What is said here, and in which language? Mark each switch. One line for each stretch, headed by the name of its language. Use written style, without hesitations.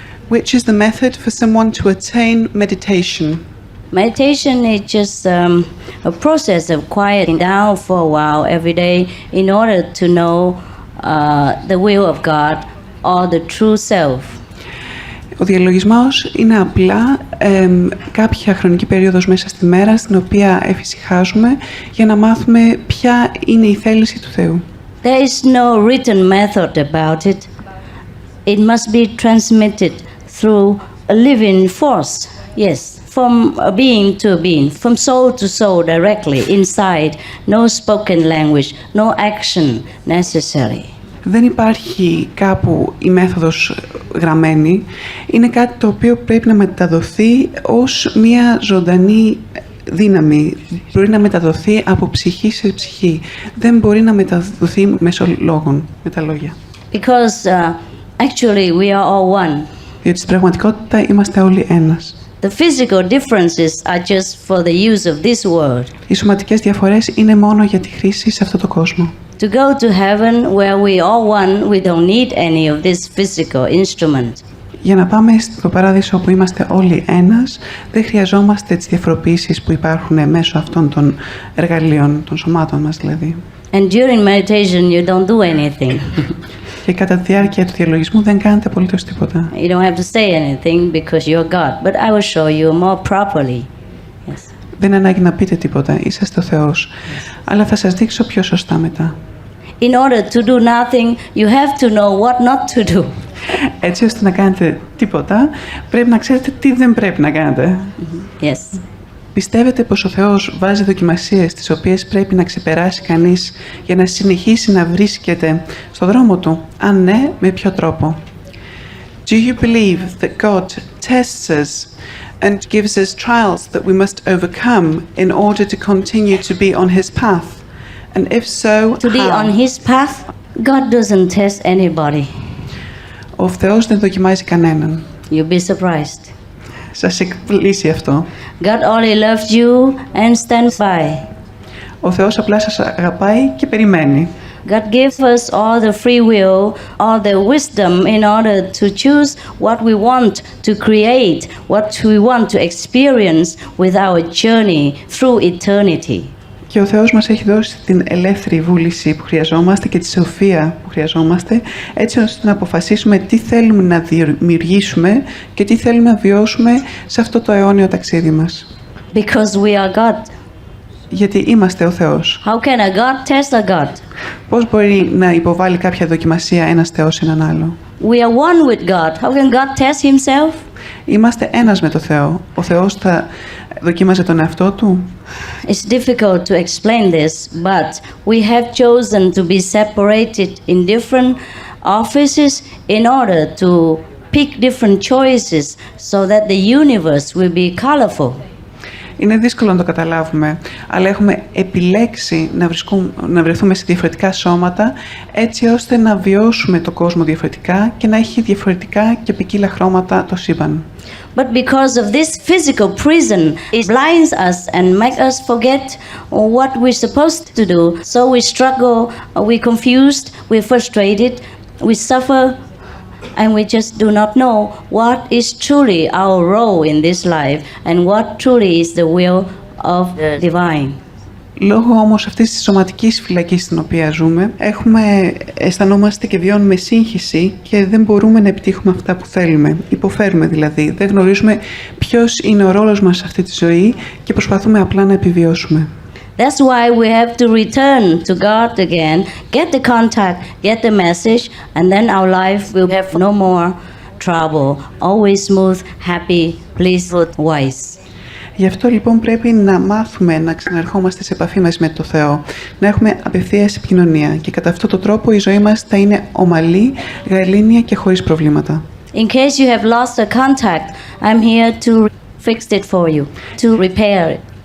English: Which is the method for someone to attain meditation? Meditation is just a process of quieting down for a while every day in order to know the will of God or the true self.
Greek: Ο διαλογισμός είναι απλά κάποια χρονική περίοδος μέσα στη μέρα στην οποία εφησυχάζουμε για να μάθουμε ποια είναι η θέληση του Θεού.
English: There is no written method about it. It must be transmitted through a living force. Yes, from a being to a being, from soul to soul directly inside. No spoken language, no action necessary.
Greek: Δεν υπάρχει κάπου η μέθοδος γραμμένη. Είναι κάτι το οποίο πρέπει να μεταδοθεί ως μια ζωντανή δύναμη. Μπορεί να μεταδοθεί από ψυχή σε ψυχή. Δεν μπορεί να μεταδοθεί μέσω λόγων, με τα λόγια.
English: Because actually we are all one.
Greek: Διότι στην πραγματικότητα είμαστε όλοι ένας.
English: The physical differences are just for the use of this world.
Greek: Οι σωματικές διαφορές είναι μόνο για τη χρήση σε αυτό το κόσμο.
English: To go to heaven where we all one, we don't need any of this physical instrument.
Greek: Για να πάμε στο παράδεισο όπου είμαστε όλοι ένας, δεν χρειαζόμαστε τις διαφοροποιήσεις που υπάρχουν μέσω αυτών των εργαλείων, των σωμάτων μας δηλαδή.
English: And during meditation you don't do anything.
Greek: Και κατά τη διάρκεια του διαλογισμού δεν κάνετε απολύτως τίποτα.
English: You don't have to say anything because you're God, but I will show you more properly. Yes.
Greek: Δεν είναι ανάγκη να πείτε τίποτα, είσαστε ο Θεός. Αλλά θα σας δείξω πιο σωστά μετά.
English: In order to do nothing, you have to know what not to do.
Greek: Έτσι ώστε να κάνετε τίποτα, πρέπει να ξέρετε τι δεν πρέπει να κάνετε.
English: Yes.
Greek: Πιστεύετε πως ο Θεός βάζει δοκιμασίες τις οποίες πρέπει να ξεπεράσει κανείς για να συνεχίσει να βρίσκεται στο δρόμο του? Αν ναι, με ποιο τρόπο?
English: Do you believe that God tests us and gives us trials that we must overcome in order to continue to be on His path? And if so, To be on His path, God doesn't test anybody.
Greek: Ο Θεός δεν δοκιμάζει κανέναν.
English: You'll be surprised.
Greek: Σας εκπλήσει αυτό.
English: God only loves you and stands by.
Greek: Ο Θεός απλά σας αγαπάει και περιμένει.
English: God gives us all the free will, all the wisdom in order to choose what we want to create, what we want to experience with our journey through eternity.
Greek: Και ο Θεός μας έχει δώσει την ελεύθερη βούληση που χρειαζόμαστε και τη σοφία που χρειαζόμαστε, έτσι ώστε να αποφασίσουμε τι θέλουμε να δημιουργήσουμε και τι θέλουμε να βιώσουμε σε αυτό το αιώνιο ταξίδι μας.
English: Because we are God.
Greek: Γιατί είμαστε ο Θεός.
English: How can a God test a God?
Greek: Πώς μπορεί να υποβάλει κάποια δοκιμασία ένας Θεός έναν άλλο?
English: We are one with God. How can God test himself?
Greek: Είμαστε ένας με το Θεό. Ο Θεός θα δοκίμαζε τον εαυτό του?
English: It's difficult to explain this, but we have chosen to be separated in different offices in order to pick different choices so that the universe will be colorful.
Greek: Είναι δύσκολο να το καταλάβουμε, αλλά έχουμε επιλέξει να βρεθούμε σε διαφορετικά σώματα, έτσι ώστε να βιώσουμε το κόσμο διαφορετικά και να έχει διαφορετικά και ποικίλα χρώματα το σύμπαν.
English: But because of this physical prison, it blinds us and makes us forget what we're supposed to do. So we struggle, we're confused, we're frustrated, we suffer, and we just do not know what is truly our role in this life and what truly is the will of the divine.
Greek: Λόγω όμως αυτής της σωματικής φυλακής στην οποία ζούμε, αισθανόμαστε και βιώνουμε σύγχυση και δεν μπορούμε να επιτύχουμε αυτά που θέλουμε. Υποφέρουμε δηλαδή, δεν γνωρίζουμε ποιος είναι ο ρόλος μας σε αυτή τη ζωή και προσπαθούμε απλά να επιβιώσουμε.
English: That's why we have to return to God again, get the contact, get the message, and then our life will have no more trouble, always smooth, happy, blissful, wise.
Greek: Γι' αυτό λοιπόν πρέπει να μάθουμε να ξαναρχόμαστε σε επαφή μας με το Θεό, να έχουμε απευθείας επικοινωνία και κατά αυτόν τον τρόπο η ζωή μας θα είναι ομαλή, γαλήνια και χωρίς προβλήματα.
English: In case you have lost a contact, I'm here to fix it for you, to repair it.